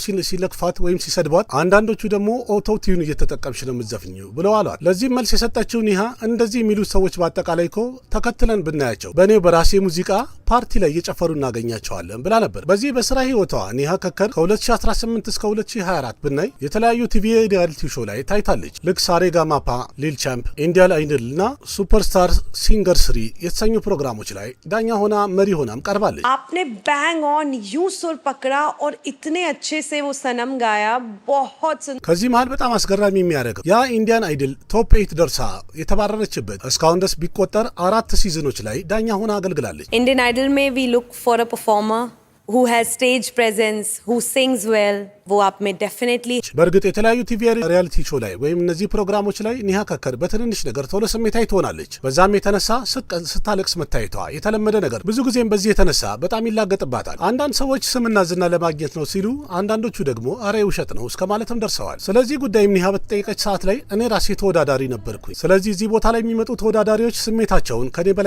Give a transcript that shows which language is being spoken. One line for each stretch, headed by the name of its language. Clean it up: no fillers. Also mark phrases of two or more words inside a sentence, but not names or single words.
Amharic: ሲለክፋት ወይም ሲሰድቧት፣ አንዳንዶቹ ደግሞ ኦቶ ቲዩን እየተጠቀምሽ ነው የምትዘፍኚው ብለው አሏት። ለዚህም መልስ የሰጠችው ኒሃ እንደዚህ የሚሉት ሰዎች በአጠቃላይ እኮ ተከትለን ብናያቸው በእኔው በራሴ ሙዚቃ ፓርቲ ላይ እየጨፈሩ እናገኛቸዋለን ብላ ነበር። በዚህ በስራ ህይወቷ ኒሃ ከከር ከ2018 እስከ 2024 ብናይ የተለያዩ ቲቪ ሪያሊቲ ሾው ላይ ታይታለች። ልክ ሳሬጋ ማፓ፣ ሊል ቻምፕ፣ ኢንዲያን አይድል እና ሱፐርስታር ሲንገር 3 የተሰኙ ፕሮግራሞች ላይ ዳኛ ሆና መሪ ሆናም ቀርባለች።
Hindi: आपने
English: bang on
Hindi: यूं सुर पकड़ा और इतने अच्छे से वो सनम गाया बहुत
Amharic: ከዚህ መሃል በጣም አስገራሚ የሚያደርገው ያ ኢንዲያን አይድል ቶፕ 8 ደርሳ የተባረረችበት እስካሁን ድረስ ቢቆጠር 4 ሲዝኖች ላይ ዳኛ ሆና አገልግላለች።
English: इंडियन आइडल में we look for a performer who has stage presence, who sings well.
Hindi: वो आप में डेफिनेटली
Amharic: በእርግጥ የተለያዩ ቲቪ ሪያሊቲ ሾው ላይ ወይም እነዚህ ፕሮግራሞች ላይ ኒሃ ከከር በትንንሽ ነገር ቶሎ ስሜታዊ ትሆናለች። በዛም የተነሳ ስታለቅስ መታየቷ የተለመደ ነገር፣ ብዙ ጊዜም በዚህ የተነሳ በጣም ይላገጥባታል። አንዳንድ ሰዎች ስምና ዝና ለማግኘት ነው ሲሉ፣ አንዳንዶቹ ደግሞ አሬ ውሸት ነው እስከ ማለትም ደርሰዋል። ስለዚህ ጉዳይም ኒሃ በተጠየቀች ሰዓት ላይ እኔ ራሴ ተወዳዳሪ ነበርኩኝ፣ ስለዚህ እዚህ ቦታ ላይ የሚመጡ ተወዳዳሪዎች ስሜታቸውን ከኔ በላይ